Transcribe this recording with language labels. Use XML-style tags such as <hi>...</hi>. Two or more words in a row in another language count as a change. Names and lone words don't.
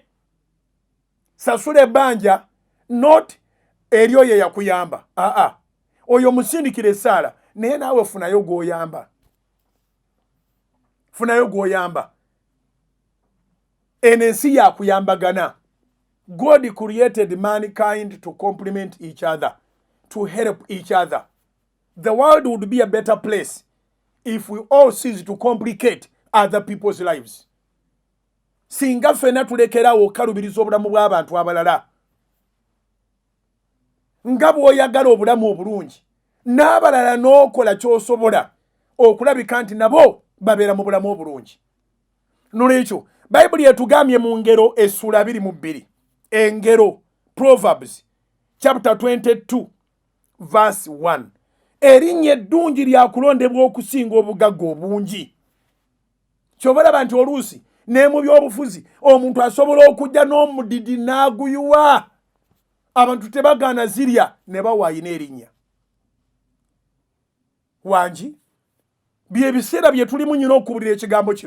<lg>Sasula ebbanja not eryo ye yakuyamba. Oyo musindikire essaala naye naawe funayo gw'oyamba. Funayo gw'oyamba. Eno ensi yakuyambagana.</lg> <en>God created mankind to complement each other, to help each other. The world would be a better place if we all cease to complicate other people's lives.</en> <lg>Singa fena tulekerawo okalubiriza obulamu bw'abantu abalala. Nga bw'oyagala obulamu obulungi n'abalala n'okola ky'osobola okulabika nti nabo babeera mu bulamu obulungi. Nolwekyo Bayibuli etugambye mu Ngero essula 22 Engero</lg> <en>Proverbs chapter 22 verse 1</en> <lg>erinnya eddungi lyakulondebwa okusinga obugagga obungi. Kyobalaba nti oluusi ne mu byobufuzi omuntu asobola okujja n'omudidi n'aguyuwa abantu tebagaana zirya ne bawaayina erinnya. Wangi bye biseera bye tulimu nnyo okubulira ekigambo kino.</lg>